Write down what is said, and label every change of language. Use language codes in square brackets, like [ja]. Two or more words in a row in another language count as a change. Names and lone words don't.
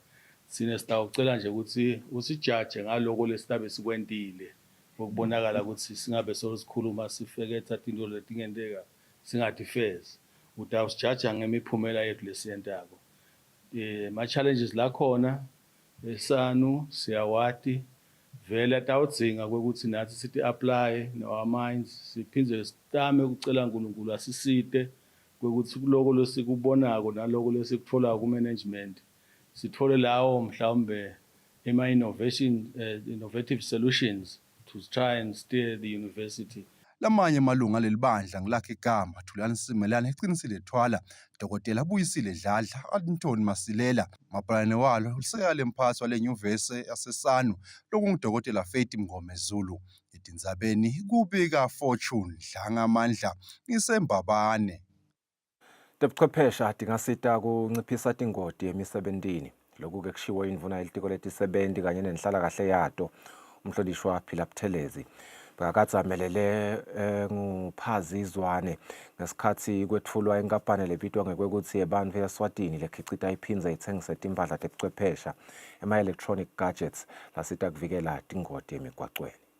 [ss] sine sitawucela nje ukuthi usijaje ngaloko lesitabe sikwentile ukubonakala ukuthi singabe sosikhuluma sifeketha into letingenteka singatifezi utawusijaja ngemiphumela yethu lesiyentako ma-challenges lakhona esanu siyawati vele atawudzinga kwekuthi nathi sithi [en] apply our minds [ss] siphindze sitame ukucela uNkulunkulu asisite kwekuthi kuloko lesikubonako naloko lesikutfolako ku-management sithole lawo mhlawumbe [en] innovative solutions to try and steer the university. [ss] Lamanye amalunga aleli bandla ngilakhe igama Thulani Simelane, Qinisile Thwala, Dr. Buyisile Dladla, Anthony Masilela, mabhalane walo usekale mphathi wale nyuvesi yasesanu lokungu-Dr. Faith Mngome Zulu. Edinzabeni kubika Fortune Dlangamandla ngisembabane. Tebuchwepheshe tingasita kunciphisa tingoti emisebentini. Lokhu-ke kushiwo indvuna yelitiko letisebenti kanye nenhlalakahle yato umhlonishwa Philip Thelezi. Bekakatsi amelele nguphazi Zwane ngesikhatsi kwetfulwa inkampani lebitwa ngekwekutsi yebantfu yaSwatini lekhicita iphindze itsengise timphahla tebuchwephesha ema- [en] electronic gadgets [ss] lasita kuvikela tingoti emigwacweni.